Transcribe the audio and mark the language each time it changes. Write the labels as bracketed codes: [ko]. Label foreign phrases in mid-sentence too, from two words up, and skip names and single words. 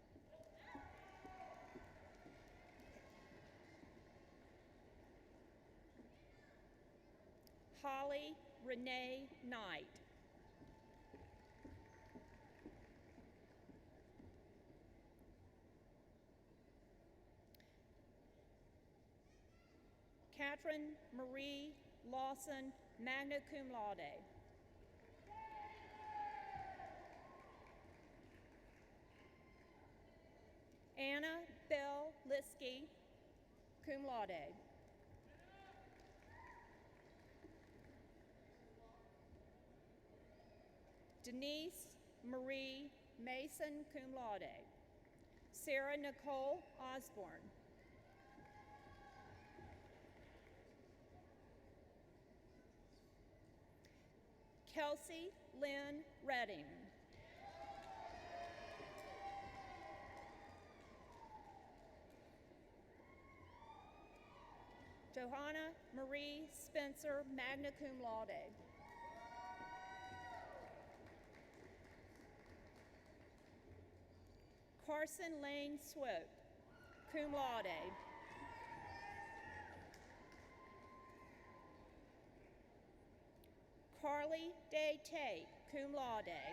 [en] Holly Renee Knight. Catherine Marie Lawson, [la] magna cum laude. [en] Anna Bell Liskey, [la] cum laude. [en] Denise Marie Mason, [la] cum laude. [en] Sarah Nicole Osborne. Kelsey Lynn Redding. Johanna Marie Spencer, [la] magna cum laude. [en] Carson Lane Swope, [la] cum laude. [en] Carly Day Tate, [la] cum laude.